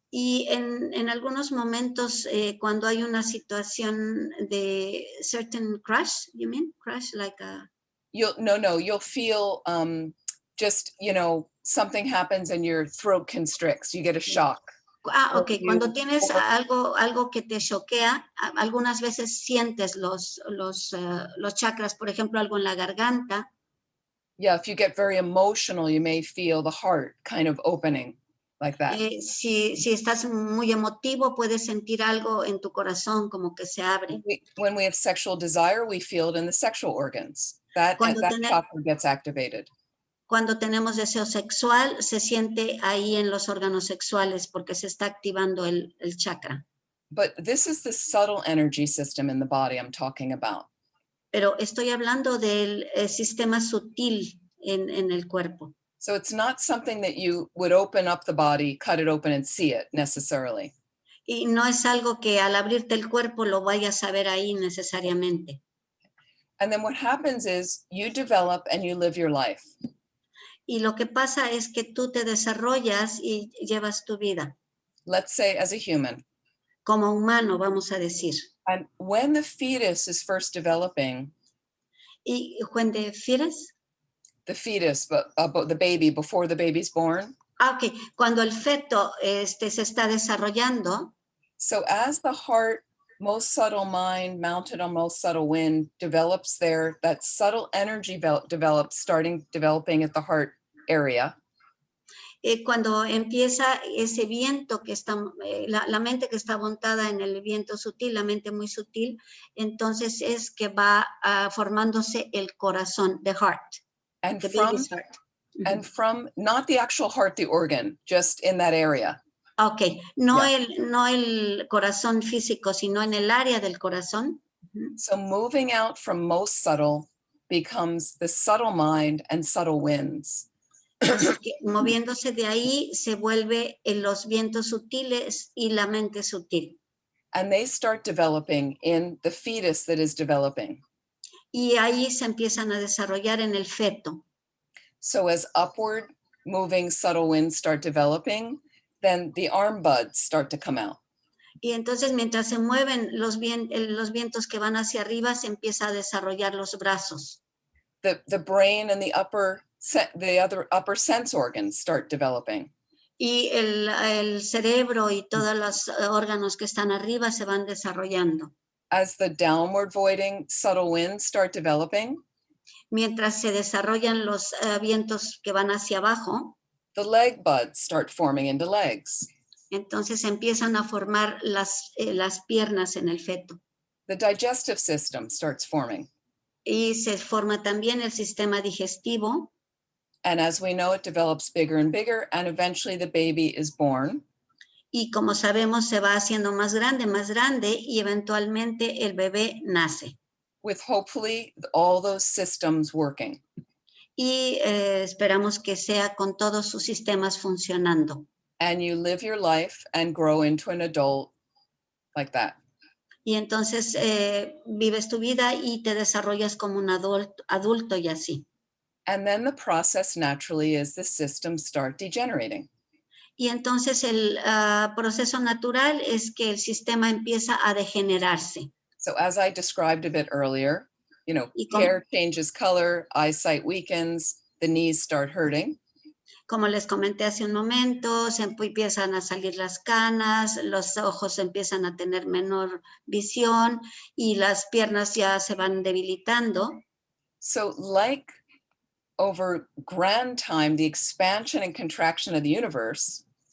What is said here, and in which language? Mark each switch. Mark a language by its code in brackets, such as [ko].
[es] Y en algunos momentos, cuando hay una situación de [en] certain crash, you mean? Crash like a... You'll feel just, something happens and your throat constricts, you get a shock. [es] Ok, cuando tienes algo que te choquea, algunas veces sientes los chakras, por ejemplo, algo en la garganta. [en] Yeah, if you get very emotional, you may feel the heart kind of opening. Like that. [es] Si estás muy emotivo, puedes sentir algo en tu corazón como que se abre. [en] When we have sexual desire, we feel it in the sexual organs. That chakra gets activated. [es] Cuando tenemos deseo sexual, se siente ahí en los órganos sexuales porque se está activando el chakra. [en] But this is the subtle energy system in the body I'm talking about. [es] Pero estoy hablando del sistema sutil en el cuerpo. [en] So it's not something that you would open up the body, cut it open and see it necessarily. [es] Y no es algo que al abrirte el cuerpo lo vayas a ver ahí necesariamente. [en] And then what happens is you develop and you live your life. [es] Y lo que pasa es que tú te desarrollas y llevas tu vida. [en] Let's say as a human. [es] Como humano, vamos a decir. [en] And when the fetus is first developing. ¿Y when the fetus? The fetus, but the baby, before the baby's born. [es] Ok, cuando el feto se está desarrollando. [en] So as the heart, most subtle mind, mounted on most subtle wind, develops there, that subtle energy develops, developing at the heart area. [es] Cuando empieza ese viento que está, la mente que está montada en el viento sutil, la mente muy sutil, entonces es que va formándose el corazón, [en] the heart. And the from, baby's heart. And from, not the actual heart, the organ, just in that area. Ok, no, yeah. [es] No el corazón físico, sino en el área del corazón. [en] So moving out from most subtle becomes the subtle mind and subtle winds. [es] Así que moviéndose de ahí se vuelve en los vientos sutiles y la mente sutil. [en] And they start developing in the fetus that is developing. [es] Y ahí se empiezan a desarrollar en el feto. [en] So as upward moving subtle winds start developing, then the arm buds start to come out. [es] Y entonces mientras se mueven los vientos que van hacia arriba, se empieza a desarrollar los brazos. [en] The brain and the other upper sense organs start developing. [es] Y el cerebro y todos los órganos que están arriba se van desarrollando. [en] As the downward voiding subtle winds start developing, [es] mientras se desarrollan los vientos que van hacia abajo, [en] the leg buds start forming into legs. [es] Entonces empiezan a formar las piernas en el feto. [en] The digestive system starts forming. [es] Y se forma también el sistema digestivo. [en] And as we know, it develops bigger and bigger, and eventually the baby is born. [es] Y como sabemos, se va haciendo más grande, y eventualmente el bebé nace. [en] With hopefully all those systems working. [es] Y esperamos que sea con todos sus sistemas funcionando. [en] And you live your life and grow into an adult like that. [es] Y entonces vives tu vida y te desarrollas como un adulto y así. [en] And then the process naturally is the systems start degenerating. [es] Y entonces el proceso natural es que el sistema empieza a degenerarse. [en] So as I described a bit earlier, you know, hair changes color, eyesight weakens, the knees start hurting. [es] Como les comenté hace un momento, se empiezan a salir las canas, los ojos empiezan a tener menor visión y las piernas ya se van debilitando. [en] So like over grand time, the expansion and contraction of the universe.